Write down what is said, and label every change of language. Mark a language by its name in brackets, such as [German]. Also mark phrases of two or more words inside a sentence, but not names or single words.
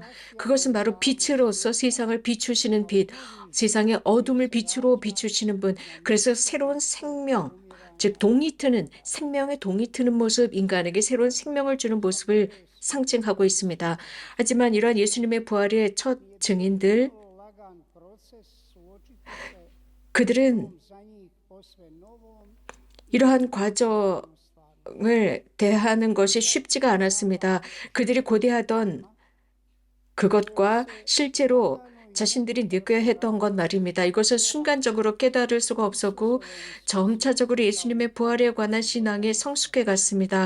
[Korean] 그것은 바로 빛으로서 세상을 비추시는 빛, 세상의 어둠을 빛으로 비추시는 분. 그래서 새로운 생명, 즉 동이 트는, 생명의 동이 트는 모습, 인간에게 새로운 생명을 주는 모습을 상징하고 있습니다. 하지만 이러한 예수님의 부활의 첫 증인들, [Croatian] lagan proces suočiti se [Korean] 그들은 [Croatian] za njih posve novom [Korean] 이러한 과정을 대하는 것이 쉽지가 않았습니다. 그들이 고대하던 그것과 실제로 자신들이 느껴야 했던 것 말입니다. 이것을 순간적으로 깨달을 수가 없었고 점차적으로 예수님의 부활에 관한 신앙에 성숙해 갔습니다.